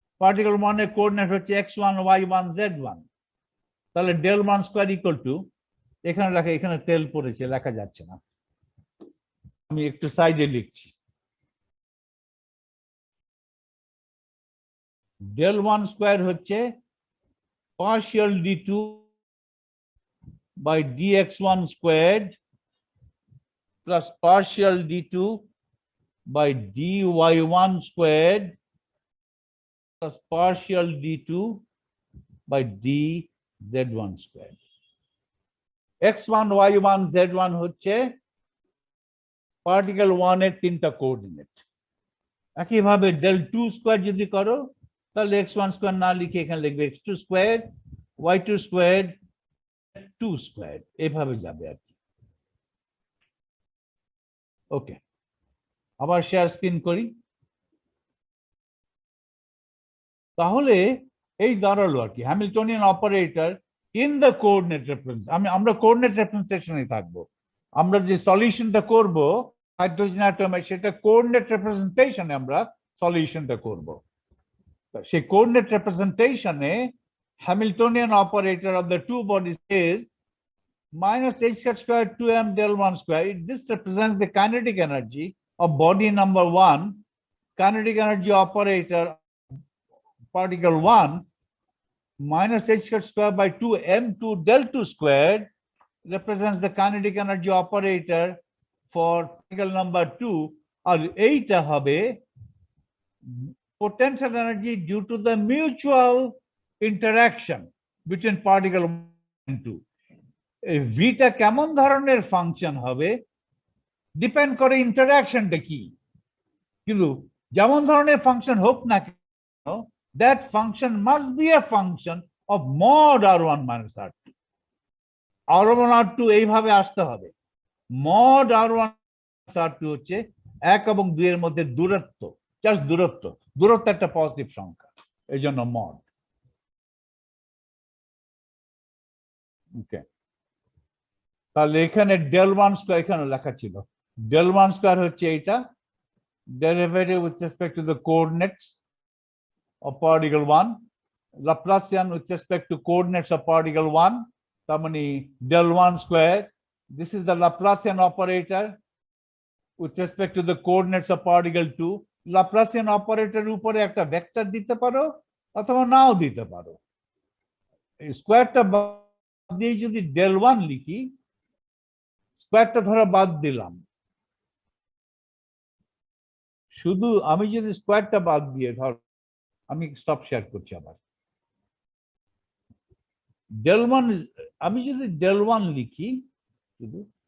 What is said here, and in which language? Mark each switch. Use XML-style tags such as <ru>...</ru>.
<bn>Particle ওয়ানের coordinate হচ্ছে x1 y1 z1। তাহলে del one square equal to, এখানে লেখা, এখানে তেল পড়েছে লেখা যাচ্ছে না, আমি একটু সাইডে লিখছি। ডেল ওয়ান স্কোয়ার হচ্ছে</bn> <en>partial d2 by dx1 squared plus partial d2 by dy1 squared plus partial d2 by dz1 squared.</en> <bn>x1 y1 z1 হচ্ছে পার্টিকেল 1 এর তিনটা কোঅর্ডিনেট। একইভাবে ডেল 2 স্কোয়ার যদি করো, তাহলে x1 স্কোয়ার না লিখে এখানে লিখবে x2 square y2 square 2 square, এভাবে যাবে আর কি। ওকে, আবার শেয়ার স্ক্রিন করি। তাহলে এই দাঁড়ালো আর কি</bn> <en>Hamiltonian operator in the coordinate representation.</en> <bn>আমরা কোঅর্ডিনেট রিপ্রেজেন্টেশনে থাকবো, আমরা যে সলিউশনটা করব হাইড্রোজেন অ্যাটমে, সেটা কোঅর্ডিনেট রিপ্রেজেন্টেশনে আমরা সলিউশনটা করব। সেই coordinate রিপ্রেজেন্টেশনে</bn> <en>Hamiltonian operator of the two bodies is minus h square 2m del 1 square. This represents the kinetic energy of body number 1. Kinetic energy operator particle 1 minus h square by 2 m2 del 2 squared represents the kinetic energy operator for particle number 2. Or 8 হবে potential energy due to the mutual interaction between particle 1 and 2.</en> <bn>ভিটা কেমন ধরনের function হবে depend করে ইন্টারঅ্যাকশনটা কি, কিন্তু যেমন ধরনের function হোক না কেন,</bn> <en>That function must be a function of mod r1 minus r2।</en> <bn>r1 r2 এইভাবে আসতে হবে, মড r1 r2 হচ্ছে 1 এবং 2 এর মধ্যে দূরত্ব, জাস্ট দূরত্ব একটা পজিটিভ সংখ্যা, এই জন্য মড। ওকে, তাহলে এখানে ডেল ওয়ান স্কোয়ার এখানে লেখা ছিল, ডেল ওয়ান স্কোয়ার হচ্ছে এইটা,</bn> <en>derivative with respect to the coordinates of particle 1, Laplacian with respect to coordinates of particle 1,</en> <bn>তার মানে</bn> <en>del 1 square. This is the Laplacian operator with respect to the coordinates of particle 2.</en> <bn>Laplacian operator উপরে একটা vector দিতে পারো অথবা নাও দিতে পারো। স্কোয়ারটা বাদ দিয়ে যদি del 1 লিখি, স্কোয়ারটা ধরো বাদ দিলাম, শুধু আমি যদি স্কোয়ারটা বাদ দিয়ে ধর, আমি স্টপ শেয়ার করছি আবার, ডেল ওয়ান, আমি যদি ডেল ওয়ান লিখি শুধু,</bn>